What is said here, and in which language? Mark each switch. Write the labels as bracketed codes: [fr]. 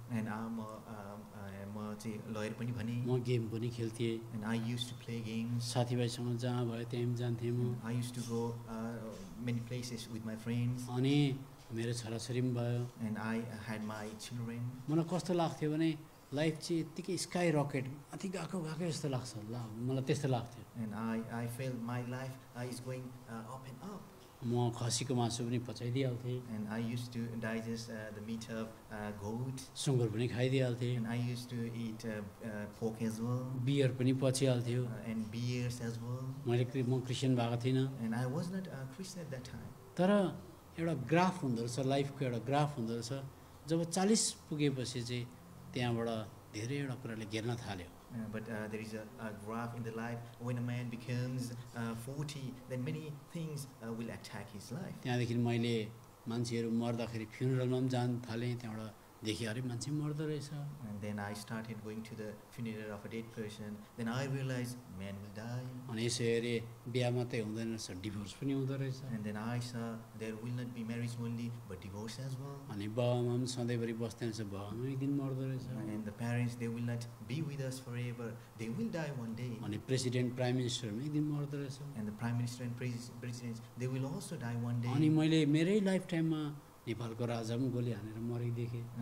[ne] and म चाहिँ lawyer पनि भने. म गेम पनि खेल्थेँ [en] And I used to play games. [ne] साथीभाइसँग जहाँ भयो त्यहीँ पनि जान्थेँ म [en] I used to go many places with my friends, [ne] अनि मेरो छोराछोरी पनि भयो [en] and I had my children. [ne] मलाई कस्तो लाग्थ्यो भने लाइफ चाहिँ यत्तिकै स्काई रकेट माथि गएको जस्तो लाग्छ ल मलाई त्यस्तो लाग्थ्यो [en] And I felt my life is going up and up. [ne] म खसीको मासु पनि पचाइदिइहाल्थेँ [en] And I used to digest the meat of goat, [ne] सुँगुर पनि खाइदिइहाल्थेँ [en] and I used to eat pork as well, [ne] beer पनि पचिहाल्थ्यो [en] and beers as well. [ne] म Christian भएको थिइनँ [en] And I was not a Christian at that time. [ne] तर एउटा graph हुँदो रहेछ लाइफको एउटा ग्राफ हुँदो रहेछ जब 40 पुगेपछि चाहिँ त्यहाँबाट धेरैवटा कुराले घेर्न थाल्यो [en] But there is a graph in the life. When a man becomes 40, then many things will attack his life. [ne] त्यहाँदेखि मैले मान्छेहरू मर्दाखेरि फ्युनरलमा पनि जान थालेँ त्यहाँबाट देखेँ अरे मान्छे मर्दो रहेछ [en] And then I started going to the funeral of a dead person. Then I realized man will die. [ne] अनि यसो हेरेँ बिहा मात्रै हुँदैन रहेछ डिभोर्स पनि हुँदो रहेछ [en] And then I saw there will not be marriage only, but divorce as well. [ne] अनि बाबामा पनि सधैँभरि बस्दैन रहेछ बाबामा एक दिन मर्दो रहेछ [en] And the parents, they will not be with us forever. They will die one day. [ne] अनि प्रेसिडेन्ट प्राइम मिनिस्टर पनि एक दिन मर्दो रहेछ [en] And the prime minister and presidents, they will also die one day. [ne] अनि मैले मेरै लाइफ टाइममा नेपालको राजा पनि गोली हानेर मरेको देखेँ